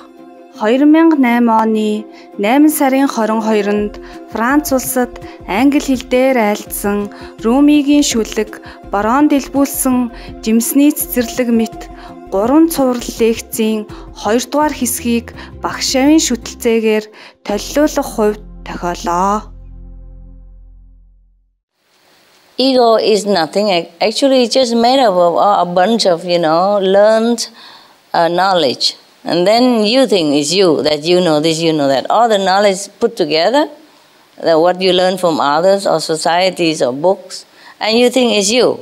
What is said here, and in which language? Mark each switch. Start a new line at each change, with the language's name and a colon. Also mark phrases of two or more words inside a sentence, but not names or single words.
Mongolian: 2008 оны 8 сарын 22-нд Франц улсад англи хэл дээр айлдсан Румигийн шүлэг борон дэлбүүлсэн жимсний цэцэрлэг мэт 3 цуврал лекцийн 2 дугаар хэсгийг багшаавын шүтэлцээгээр толилуулах хувьд тохиолоо.
English: Ego is nothing. Actually, it's just made up of a bunch of, learned knowledge. And then you think it's you, that you know this, you know that. All the knowledge put together, that what you learn from others or societies or books, and you think it's you.